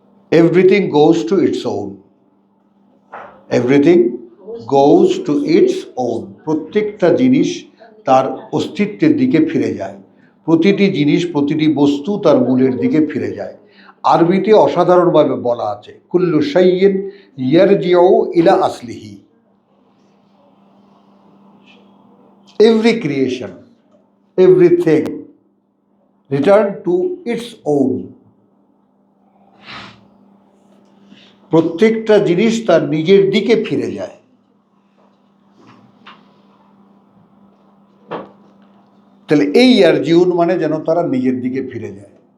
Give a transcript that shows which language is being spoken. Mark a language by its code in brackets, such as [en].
[en] Everything goes to its own. Everything goes to its own. [bn] প্রত্যেকটা জিনিস তার অস্তিত্বের দিকে ফিরে যায়। প্রতিটি জিনিস, প্রতিটি বস্তু তার মূলের দিকে ফিরে যায়। আরবিতে অসাধারণভাবে বলা আছে, [ar] কুল্লু শাইইন ইয়ারজিউ ইলা আসলিহি। [en] Every creation, everything return to its own. [bn] প্রত্যেকটা জিনিস তার নিজের দিকে ফিরে যায়। তাহলে এই ইয়ারজিউন মানে যেন তারা নিজের দিকে ফিরে যায়।